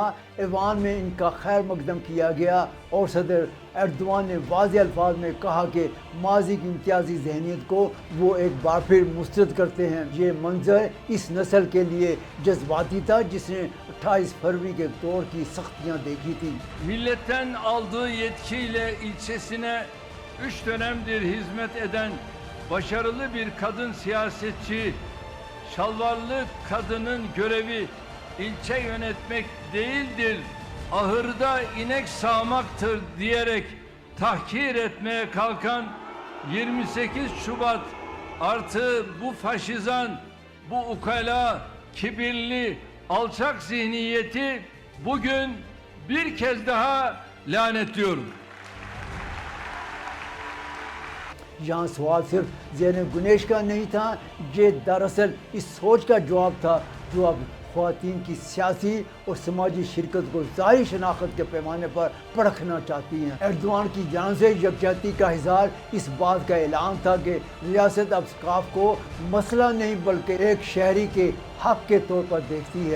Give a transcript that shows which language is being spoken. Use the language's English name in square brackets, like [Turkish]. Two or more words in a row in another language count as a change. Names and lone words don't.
[Urdu] ایوان میں ان کا خیر مقدم کیا گیا اور صدر ایردوان نے واضح الفاظ میں کہا کہ ماضی کی امتیازی ذہنیت کو وہ ایک بار پھر مسترد کرتے ہیں. یہ منظر اس نسل کے لیے جذباتی تھا جس نے 28 فروری کے دور کی سختیاں دیکھی تھی. [Turkish] Milletten aldığı yetkiyle ilçesine 3 dönemdir hizmet eden başarılı bir kadın siyasetçi, şalvarlı kadının görevi ilçe yönetmek değildir, ahırda inek sağmaktır diyerek tahkir etmeye kalkan 28 Şubat artı bu faşizan, bu ukala, kibirli, alçak zihniyeti bugün bir kez daha lanetliyorum. [Urdu] یہاں سوال صرف زینب گونیش کا نہیں تھا، یہ دراصل اس سوچ کا جواب تھا جو اب خواتین کی سیاسی اور سماجی شرکت کو ظاہری شناخت کے پیمانے پر پرکھنا چاہتی ہیں. ایردوان کی جان سے یکجہتی کا اظہار اس بات کا اعلان تھا کہ ریاست اب سکارف کو مسئلہ نہیں بلکہ ایک شہری کے حق کے طور پر دیکھتی ہے.